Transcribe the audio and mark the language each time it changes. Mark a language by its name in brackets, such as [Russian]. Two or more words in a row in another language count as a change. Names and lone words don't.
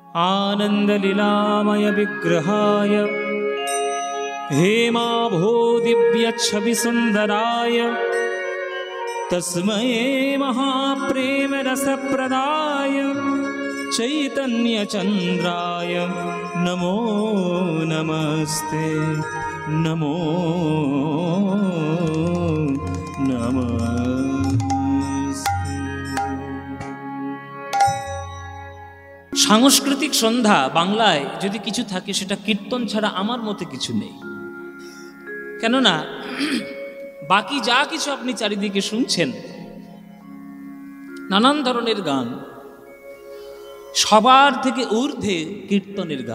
[Sanskrit] आनन्दलीलामय विग्रहाय हेमाभूदिव्यच्छविसुन्दराय तस्मै महाप्रेमरसप्रदाय चैतन्यचन्द्राय नमो नमस्ते नमो नमस्ते। [Bangla] সাংস্কৃতিক সন্ধ্যা বাংলায় যদি কিছু থাকে সেটা কীর্তন ছাড়া আমার মতে কিছু নেই। কেননা বাকি যা কিছু আপনি চারিদিকে শুনছেন, নানান ধরনের গান, সবার থেকে ঊর্ধ্বে কীর্তনের গান।